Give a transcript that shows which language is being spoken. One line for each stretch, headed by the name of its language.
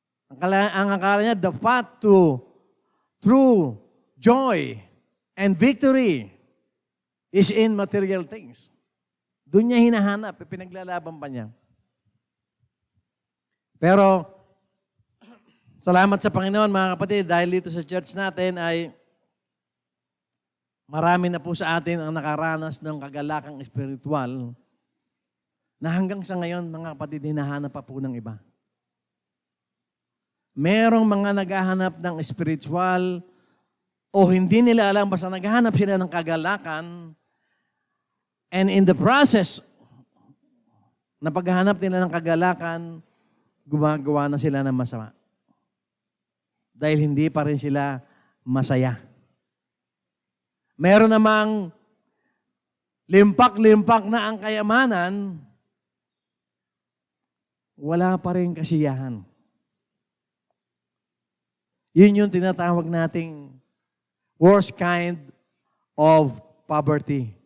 Filipino: Ang akala niya,
English: the path to true joy and victory is in material things.
Filipino: Doon niya hinahanap, pinaglalaban pa niya. Pero, salamat sa Panginoon mga kapatid, dahil dito sa church natin ay marami na po sa atin ang nakaranas ng kagalakang espiritual na hanggang sa ngayon, mga kapatid, hinahanap pa po ng iba. Merong mga naghahanap ng spiritual o hindi nila alam, basta naghahanap sila ng kagalakan,
English: and in the process
Filipino: na paghahanap nila ng kagalakan, gumagawa na sila ng masama. Dahil hindi pa rin sila masaya. Meron namang limpak-limpak na ang kayamanan, wala pa rin kasiyahan. Yun yung tinatawag nating
English: worst kind of poverty.